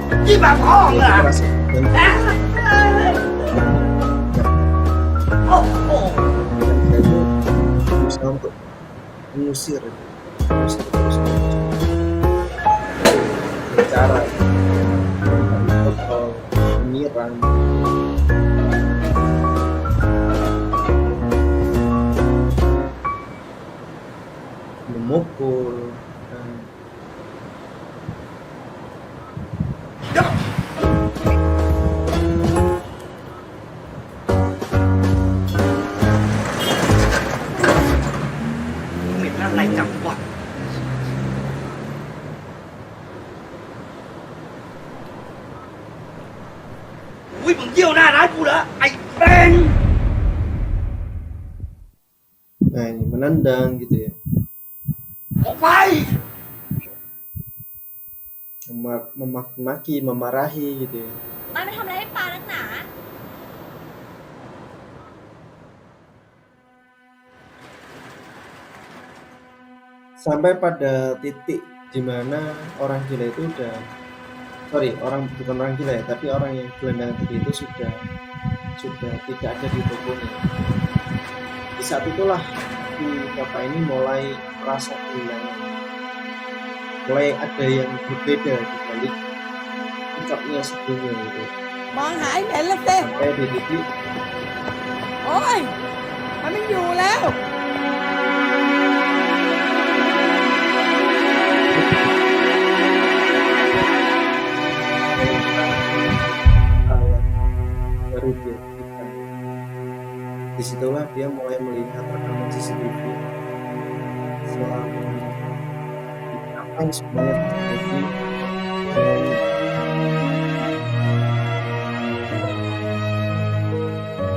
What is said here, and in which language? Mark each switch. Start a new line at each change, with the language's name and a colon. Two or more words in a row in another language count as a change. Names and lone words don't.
Thai: ยี่แบบพ่อง
Indonesian: yang
Thai: เหรอ
Indonesian: kita rasa dan
Thai: โอ้โห
Indonesian: dia itu berusaha untuk mengusir terus cara untuk menyerang memukul dan
Thai: เหม็นอะไรจังวะอุ้ยมึงเยี่ยวหน้าร้านกูเหรอไอ้เป็น
Indonesian: nah ini menendang gitu ya,
Thai: ออกไป
Indonesian: memaki-maki, memarahi gitu ya.
Thai: มันไปทำอะไรให้ปลานักหนา
Indonesian: Sampai pada titik di mana orang gila itu bukan orang gila ya, tapi orang yang gelandangan tadi itu sudah tidak ada di tubuhnya. Di saat itulah si bapak ini mulai merasa kehilangan, mulai ada yang berbeda dibalik sikapnya sebelumnya gitu.
Thai: มองหาไอ้เหม็นละสิ
Indonesian: Sampai di titik
Thai: โอ้ย มันไม่อยู่แล้ว
Indonesian: baru dia aktifkan. Disitulah dia mulai melihat rekaman CCTV selama apa yang sebenarnya terjadi dan